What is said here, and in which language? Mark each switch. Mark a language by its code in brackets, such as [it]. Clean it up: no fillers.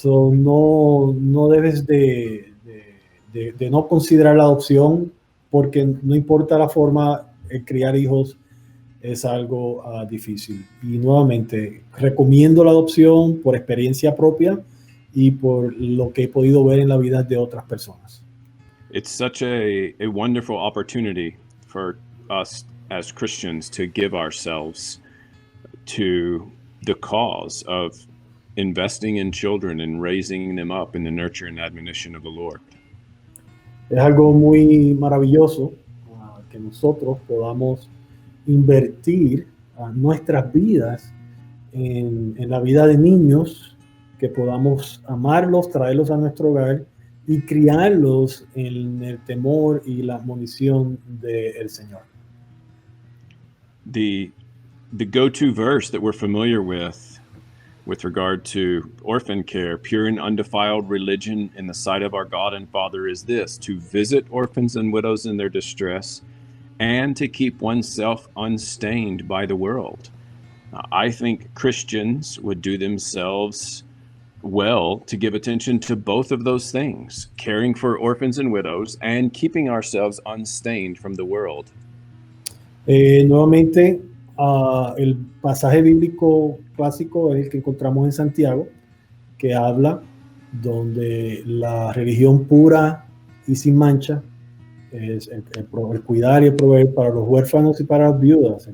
[es] No debes de no considerar la adopción, porque no importa la forma, criar hijos es algo difícil. Y nuevamente, recomiendo la adopción por experiencia propia y por lo que he podido ver en la vida de otras personas. [en] It's such a wonderful opportunity for us as Christians to give ourselves to the cause of investing in children and raising them up in the nurture and admonition of the Lord. [es] Es algo muy maravilloso que nosotros podamos invertir nuestras vidas en la vida de niños, que podamos amarlos, traerlos a nuestro hogar y criarlos en el temor y la admonición del Señor. [en] The go-to verse that we're familiar with regard to orphan care, pure and undefiled religion in the sight of our God and Father is this, to visit orphans and widows in their distress and to keep oneself unstained by the world. I think Christians would do themselves well to give attention to both of those things, caring for orphans and widows and keeping ourselves unstained from the world. [es] Nuevamente, el pasaje bíblico clásico es el que encontramos en Santiago, que habla donde la religión pura y sin mancha es el cuidar y el proveer para los huérfanos y para las viudas.